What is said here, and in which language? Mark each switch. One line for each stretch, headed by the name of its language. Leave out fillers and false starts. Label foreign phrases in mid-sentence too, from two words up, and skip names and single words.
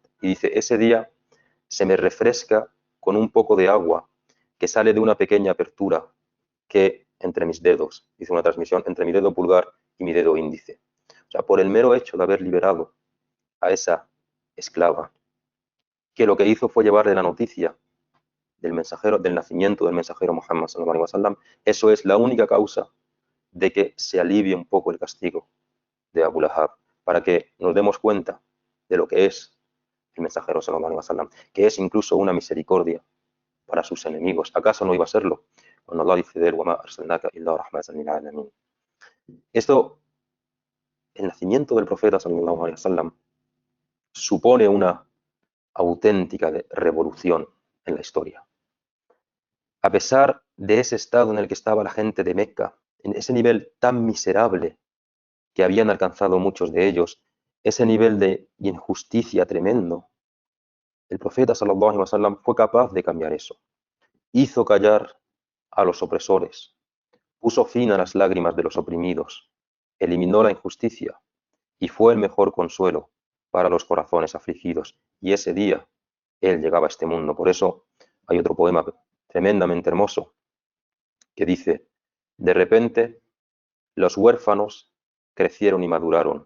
Spanish: Y dice, ese día se me refresca con un poco de agua que sale de una pequeña apertura que entre mis dedos, dice una transmisión, entre mi dedo pulgar y mi dedo índice. O sea, por el mero hecho de haber liberado a esa esclava, que lo que hizo fue llevarle la noticia del nacimiento del mensajero Muhammad
Arabic: صلى الله عليه وسلم,
Spanish: eso es la única causa de que se alivie un poco el castigo de Abu Lahab, para que nos demos cuenta de lo que es el mensajero
Arabic: صلى الله عليه وسلم,
Spanish: que es incluso una misericordia para sus enemigos. ¿Acaso no iba a serlo? Cuando Allah dice de él,
Arabic: وَمَا أَرْسَلْنَاكَ إِلَّا رَحْمَةً لِلْعَالَمِينَ.
Spanish: El nacimiento del profeta
Arabic: صلى الله عليه وسلم
Spanish: supone una auténtica revolución en la historia. A pesar de ese estado en el que estaba la gente de Mecca, en ese nivel tan miserable que habían alcanzado muchos de ellos, ese nivel de injusticia tremendo, el profeta
Arabic: صلى الله عليه وسلم
Spanish: fue capaz de cambiar eso. Hizo callar a los opresores, puso fin a las lágrimas de los oprimidos, eliminó la injusticia y fue el mejor consuelo para los corazones afligidos. Y ese día él llegaba a este mundo. Por eso hay otro poema tremendamente hermoso que dice, de repente los huérfanos crecieron y maduraron.